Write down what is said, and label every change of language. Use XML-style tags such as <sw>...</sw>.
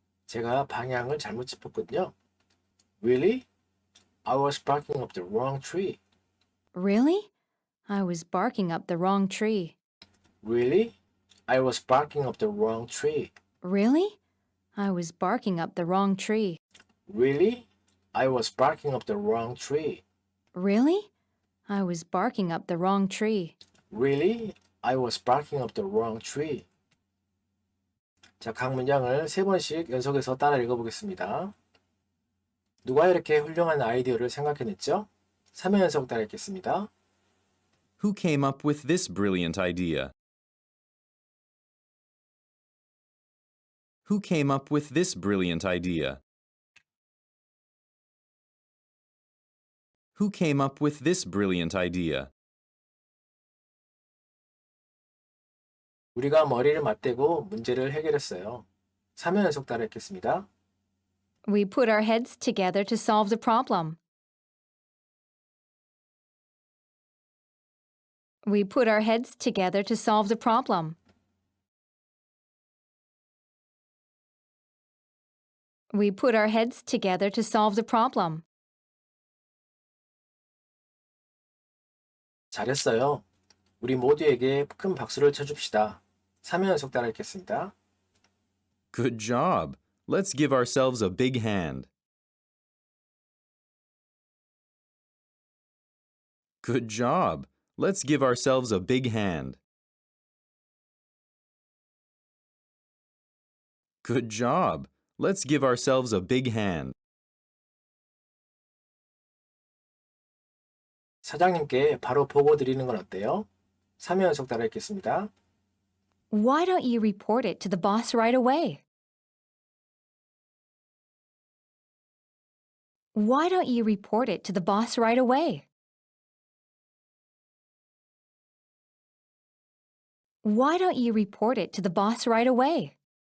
<ko>제가 방향을 잘못 짚었군요.</ko> <en>Really? I was barking up the wrong tree. Really? I was barking up the wrong tree. Really? I was barking up the wrong tree. Really? I was barking up the wrong tree. Really? I was barking up the wrong tree. Really? I was barking up the wrong tree. Really? I was barking up the wrong tree.</en> <ko>자, 각 문장을 3번씩 연속해서 따라 읽어보겠습니다. 누가 이렇게 훌륭한 아이디어를 생각해냈죠? 3회 연속 따라 읽겠습니다.</ko> <en>Who came up with this brilliant idea? Who came up with this brilliant idea? Who came up with this brilliant idea?</en> <ko>우리가 머리를 맞대고 문제를 해결했어요. 3회 연속 따라 읽겠습니다.</ko> <en>We put our heads together to solve the problem. We put our heads together to solve the problem. We put our heads together to solve the problem.</en> <ko>잘했어요. 우리 모두에게 큰 박수를 쳐줍시다. 3회 연속 따라 읽겠습니다.</ko> <en>Good job. Let's give ourselves a big hand. Good job. Let's give ourselves a big hand. Good job. Let's give ourselves a big hand.</en> <ko>사장님께 바로 보고 드리는 건 어때요? 3회 연속 따라 읽겠습니다.</ko> <en>Why don't you report it to the boss right away? Why don't you report it to the boss right away? Why don't you report it to the boss right away?</en>